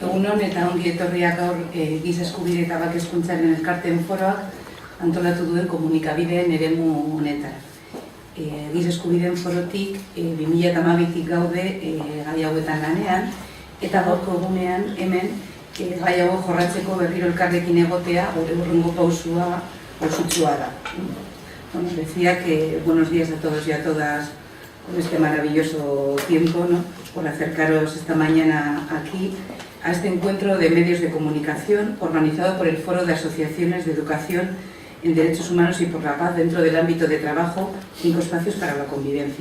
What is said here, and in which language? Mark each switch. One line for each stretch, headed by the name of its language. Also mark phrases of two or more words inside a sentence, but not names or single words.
Basque: Egunon eta ongi etorriak gaur giza eskubide eta bake hezkuntzaren elkarteen foroak antolatu duen komunikabideen eremu honetara. Giza eskubideen forotik 2012tik gaude gai hauetan lanean, eta gaurko egunean hemen gai hau jorratzeko berriro elkarrekin egotea gure hurrengo pausua pausutsua da.
Spanish: Bueno, decía que buenos días a todos y a todas con este maravilloso tiempo, ¿no? Por acercaros esta mañana aquí a este encuentro de medios de comunicación organizado por el Foro de Asociaciones de Educación en Derechos Humanos y por la Paz dentro del ámbito de trabajo 5 espacios para la convivencia.